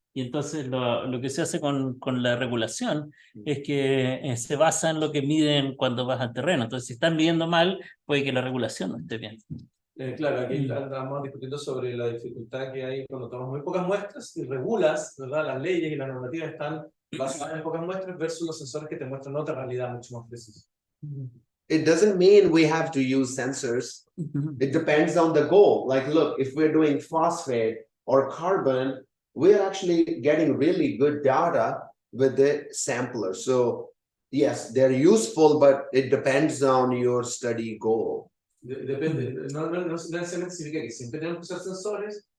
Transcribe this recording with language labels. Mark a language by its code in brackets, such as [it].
[es] Y entonces lo que se hace con la regulación es que se basa en lo que miden cuando vas al terreno. Entonces, si están midiendo mal, puede que la regulación no esté bien. Claro, aquí andamos discutiendo sobre la dificultad que hay cuando tomas muy pocas muestras y regulas, ¿verdad? Las leyes y las normativas están basadas en pocas muestras versus los sensores que te muestran otra realidad mucho más precisa. [en] It doesn't mean we have to use sensors. It depends on the goal. Like, look, if we're doing phosphate or carbon, we're actually getting really good data with the sampler. So yes, they're useful, but it depends on your study goal. [es] Depende, no necesariamente significa que siempre tenemos que usar sensores.